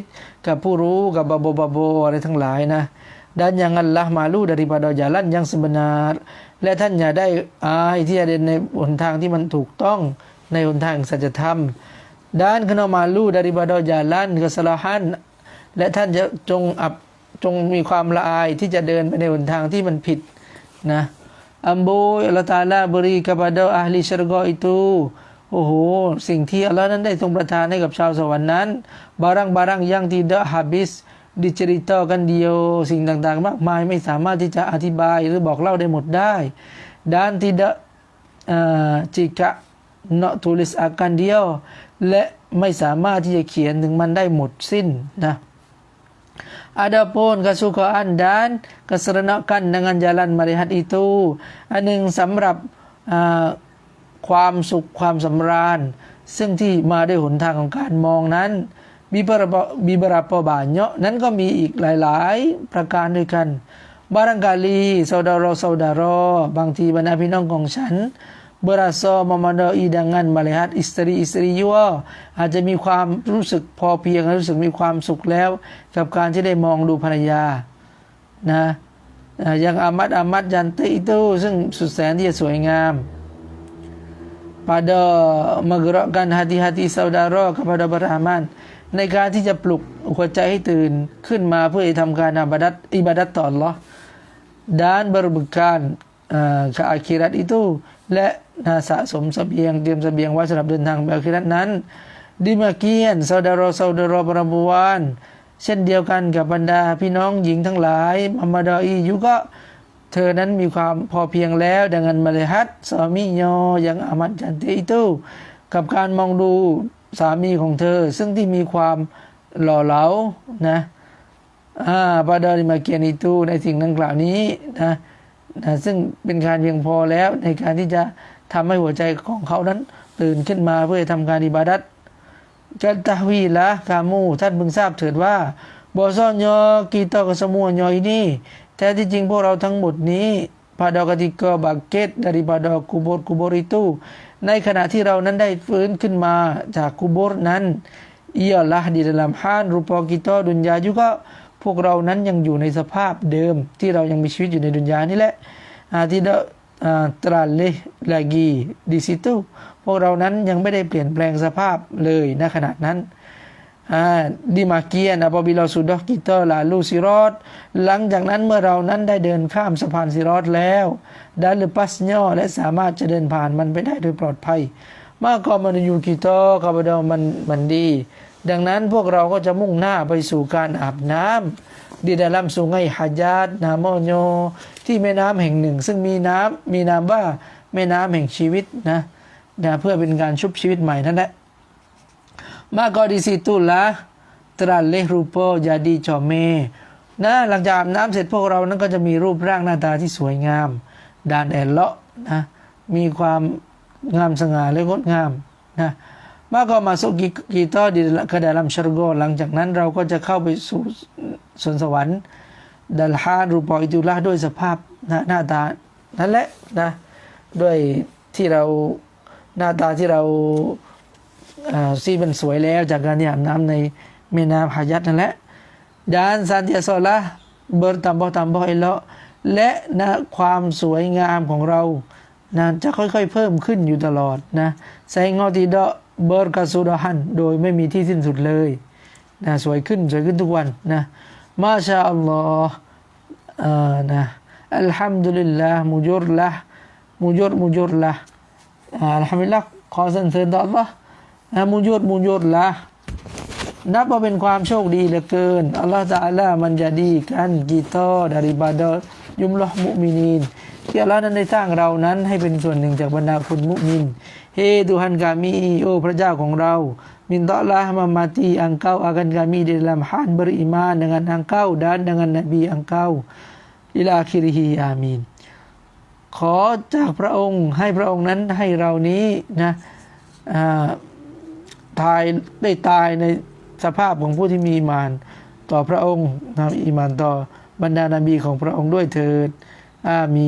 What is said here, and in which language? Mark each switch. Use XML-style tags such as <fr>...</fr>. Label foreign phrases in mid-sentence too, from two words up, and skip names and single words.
<th>กับผู้รู้กับบาโบอะไรทั้งหลายนะ</th> <ms>dan janganlah malu daripada jalan yang sebenar</ms> <th>และท่านอย่าได้อายที่จะเดินในห นทางที่มันถูกต้องในหนทางสัจธรรม</th> <ms>dan kena malu daripada jalan kesalahan</ms> <th>และท่านจะจงมีความละอายที่จะเดินไปในหนทางที่มันผิดนะอัมบูอัลเลาะห์ตะอาลาบริ</th> <ms>kepada ahli syurga itu</ms> <th>โอ้โหสิ่งที่อัลเลาะห์นั้นได้ทรงประทานให้กับชาวสวรรค์นั้น</th> <ms>barang-barang yang tidak habis diceritakan dia</ms> <th>สิ่งต่างๆมากมายไม่สามารถที่จะอธิบายหรือบอกเล่าได้หมดได้</th> <ms>dan tidak jika nak tulis akan dia</ms> <th>และไม่สามารถที่จะเขียนถึงมันได้หมดสิ้นนะ</th> <ms>Adapun kesukaan dan keserenakan dengan jalan melihat itu อัน</ms> <th>หนึ่งสำหรับความสุขความสำราญซึ่งที่มาด้วยหนทางของการมองนั้น beberapa banyak นั้นก็มีอีกหลายๆประการด้วยกัน</th> <ms>barangkali saudara-saudara</ms> <th>บางทีบรรดาพี่น้องของฉัน</th> <ms>berasa memadai dengan melihat istri-istri juga</ms> <th>อาจจะมีความรู้สึกพอเพียงรู้สึกมีความสุขแล้วกับการที่ได้มองดูภรรยานะ</th> <ms>yang amat cantik itu</ms> <th>ซึ่งสุดแสนที่จะสวยงาม</th> <ms>pada menggerakkan hati-hati saudara kepada beramal</ms> <th>ในการที่จะปลุกหัวใจให้ตื่นขึ้นมาเพื่อทำการอิบาดัตต่ออัลเลาะห์</th> <ms>dan berbekal ke akhirat itu</ms> <th>และสะสมเสบียงเตรียมเสบียงไว้สำหรับเดินทางไปอาคิเราะห์นั้น</th> <ms>demikian saudara-saudara perempuan</ms> <th>เช่นเดียวกันกับบรรดา พี่น้องหญิงทั้งหลาย</th> <ms>memadai juga</ms> <th>เธอนั้นมีความพอเพียงแล้ว</th> <ms>dengan melihat suaminya yang amat cantik itu</ms> <th>กับการมองดูสามีของเธอซึ่งที่มีความหล่อเหลา นะ</th> <ms>pada demikian itu</ms> <th>ในสิ่งดังกล่าวนี้นะซึ่งเป็นการเพียงพอแล้วในการที่จะทำให้หัวใจของเขานั้นตื่นขึ้นมา เพื่อทำการอิบาดัตกันตะวีละกามูท่านพึงทราบเถิดว่าบอซอนยอกี ตอกสมัวยอนี้แท้ที่จริงพวกเราทั้งหมดนี้</th> <ms>pada ketika bangkit daripada kubur itu</ms> <th>ในขณะที่เรานั้นได้ฟื้นขึ้นมาจากกุโบร์นั้น</th> <ms>ialah di dalam hal rupa kita dunia juga</ms> <th>พวกเรานั้นยังอยู่ในสภาพเดิมที่เรายังมีชีวิตอยู่ในดุนยานี่แหละ</th> <ms>tidak teralih lagi di situ</ms> <th>พวกเรานั้นยังไม่ได้เปลี่ยนแปลงสภาพเลยณขณะนั้น</th> <ms>Demikian apabila sudah kita lalu sirat,</ms> <th>หลังจากนั้นเมื่อเรานั้นได้เดินข้ามสะพานสิรอตแล้ว</th> <ms>dan lepasnya</ms> <th>และสามารถจะเดินผ่านมันไปได้โดยปลอดภัย</th> <ms>maka menuju kita kepada mandi</ms> <th>ดังนั้นพวกเราก็จะมุ่งหน้าไปสู่การอาบน้ำ</th> <ms>di dalam sungai Hajat namanya</ms> <th>ที่แม่น้ำแห่งหนึ่งซึ่งมีนามว่าแม่น้ำแห่งชีวิตนะเพื่อเป็นการชุบชีวิตใหม่นั่นแหละ</th> <ms>maka di situlah teralih rupa jadi comel</ms> <th>นะหลังจากอาบน้ำเสร็จพวกเรานั้นก็จะมีรูปร่างหน้า ตาที่สวยงาม</th> <ms>dan elok</ms> <th>นะมีความงามสง่าและงดงามนะ</th> <ms>maka masuk kita ke dalam syurga</ms> <th>หลังจากนั้นเราก็จะเข้าไปสู่ สวนสวรรค์</th> <ms>dan hal rupa itulah</ms> <th>ด้วยสภาพหน้าตานั่นแหละนะด้วยที่เราหน้าตาที่เราที่ มันสวยแล้วจากการที่อาบน้ำในแม่น้ำฮายัตนั่นแหละ</th> <ms>dan senantiasa bertambah elok</ms> <th>และนะความสวยงามของเรานะจะค่อยๆเพิ่มขึ้นอยู่ตลอดนะ</th> <ms>sehingga tidak berkesudahan</ms> <th>โดยไม่มีที่สิ้นสุดเลยนะสวยขึ้นทุกวันนะมาชาอัลลอฮ์นะอัลฮัมดุลิลลาห์มุจุรละ อัลฮัมดุลิลลาห์ขอสรรเสริญต่ออัลลอฮ์มุจุรละนับว่าเป็นความโชคดีเหลือเกิน อัลลอฮฺตะอาลามันจะดีกัน</th> <ms>kita daripada jumlah mukminin</ms> <th>ที่อัลลอฮฺนั้นได้สร้างเรานั้นให้เป็นส่วนหนึ่งจากบรรดาคนมุมิน</th> <ms>Tuhan kami</ms> <th>โอ้พระเจ้าของเรา</th> <ms>mintalah memati engkau akan kami di dalam hal beriman dengan engkau dan dengan nabi engkau ila akhirih amin</ms> <th>ขอจากพระองค์ให้พระองค์นั้นให้เรานี้นะ ตายในสภาพของผู้ที่มีอีหม่านต่อพระองค์อีหม่าน ต่อบรรดานบีของพระองค์ด้วยเถิดอามี</th>